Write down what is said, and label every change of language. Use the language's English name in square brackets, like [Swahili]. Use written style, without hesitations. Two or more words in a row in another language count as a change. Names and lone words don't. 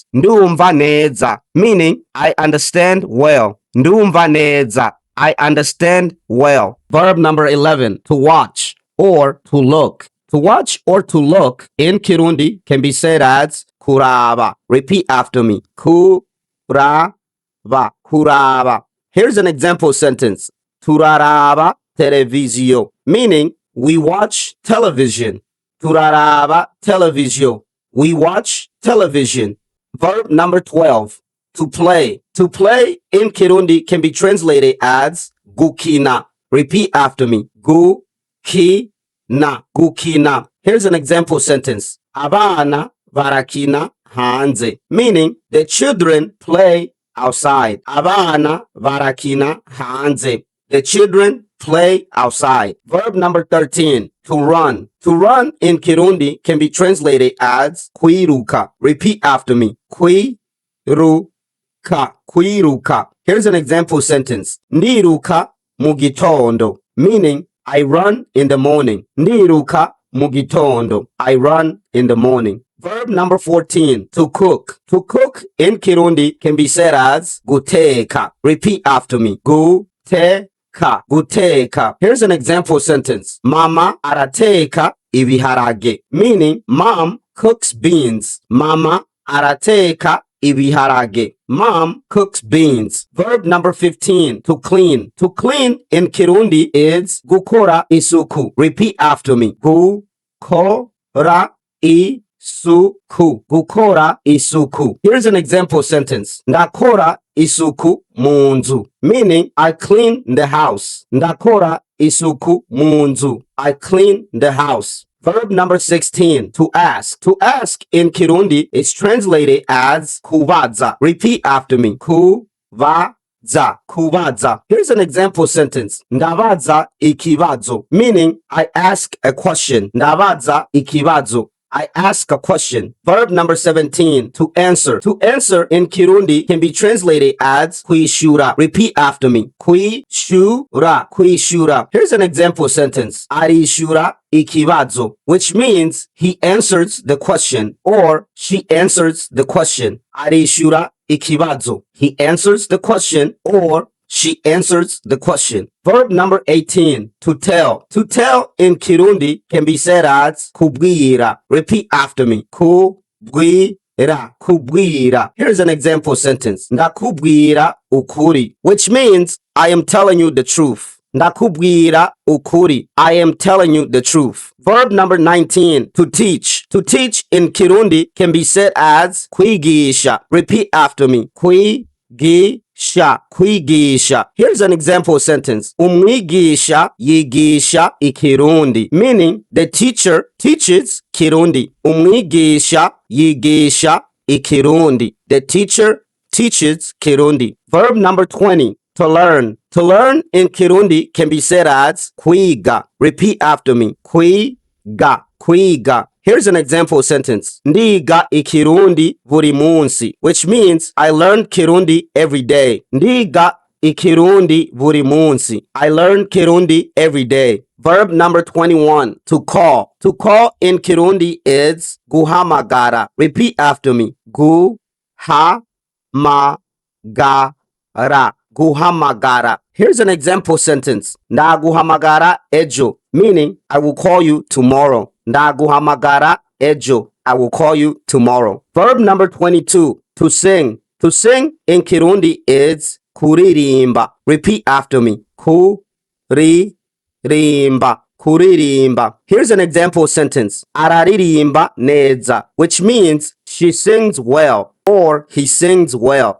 [Rundi] Ndumva neza, [English] meaning I understand well. [Rundi] Ndumva neza. [English] I understand well. Verb number 11, to watch or to look. To watch or to look in Kirundi can be said as kuraba. Repeat after me. [Rundi] Kuraba. Kuraba. [English] Here's an example sentence. [Rundi] Turaraba televisio, [English] meaning we watch television. [Rundi] Turaraba televisio. [English] We watch television. Verb number 12, to play. To play in Kirundi can be translated as gukina. Repeat after me. [Rundi] Gukina. Gukina. [English] Here's an example sentence. [Rundi] Abana varakina hanze, [English] meaning the children play outside. [Rundi] Abana varakina hanze. [English] The children play outside. Verb number 13, to run. To run in Kirundi can be translated as kwiruka. Repeat after me. [Rundi] Kwiruka. Kwiruka. [English] Here's an example sentence. [Rundi] Ndiruka mugitondo, [English] meaning I run in the morning. [Rundi] Ndiruka mugitondo. [English] I run in the morning. Verb number 14, to cook. To cook in Kirundi can be said as guteka. Repeat after me. [Rundi] Guteka. guteka. [English] Here's an example sentence. [Rundi] Mama arateka ibiharage, [English] meaning mom cooks beans. [Rundi] Mama arateka ibiharage. [English] Mom cooks beans. Verb number 15, to clean. To clean in Kirundi is [Rundi] gukora isuku. [English] Repeat after me. [Rundi] Gukora isuku. Gukora isuku. [English] Here's an example sentence. [Rundi] Ndakora isuku munzu, [English] meaning I clean the house. [Rundi] Ndakora isuku munzu. [English] I clean the house. Verb number 16, to ask. To ask in Kirundi is translated as kubaza. Repeat after me. [Rundi] Kubaza. Kubaza. [English] Here's an example sentence. [Rundi] Ndabaza ikibazo, [English] meaning I ask a question. [Rundi] Ndabaza ikibazo. [English] I ask a question. Verb number 17, to answer. To answer in Kirundi can be translated as kwishura. Repeat after me. [Rundi] Kwishura. Kwishura. [English] Here's an example sentence. [Rundi] Arishura ikibazo, [English] which means he answers the question or she answers the question. [Rundi] Arishura ikibazo. [English] He answers the question or she answers the question. Verb number 18, to tell. To tell in Kirundi can be said as kubwira. Repeat after me. [Rundi] Kubwira. Kubwira. [English] Here's an example sentence. [Rundi] Ndakubwira ukuri, [English] which means I am telling you the truth. [Rundi] Ndakubwira ukuri. [English] I am telling you the truth. Verb number 19, to teach. To teach in Kirundi can be said as kwigisha. Repeat after me. Kwigisha. Here's an example sentence. [Rundi] Umwigisha yigisha ikirundi, [English] meaning the teacher teaches Kirundi. [Rundi] Umwigisha yigisha ikirundi. [English] The teacher teaches Kirundi. Verb number 20, to learn. To learn in Kirundi can be said as kwiga. Repeat after me. [Rundi] Kwiga. Kwiga. [English] Here's an example sentence. [Rundi] Ndiga ikirundi buri munsi, [English] which means I learn Kirundi every day. [Rundi] Ndiga ikirundi buri munsi. [English] I learn Kirundi every day. Verb number 21, to call. To call in Kirundi is guhamagara. Repeat after me. [Rundi] Guhamagara. Guhamagara. [English] Here's an example sentence. [Rundi] Ndaguhamagara ejo, [English] meaning I will call you tomorrow. [Rundi] Ndaguhamagara ejo. [English] I will call you tomorrow. Verb number 22, to sing. To sing in Kirundi is kuririmba. Repeat after me. [Rundi] Kuririmba. Kuririmba. [English] Here's an example sentence. [Rundi] Araririmba neza, [English] which means she sings well or he sings well.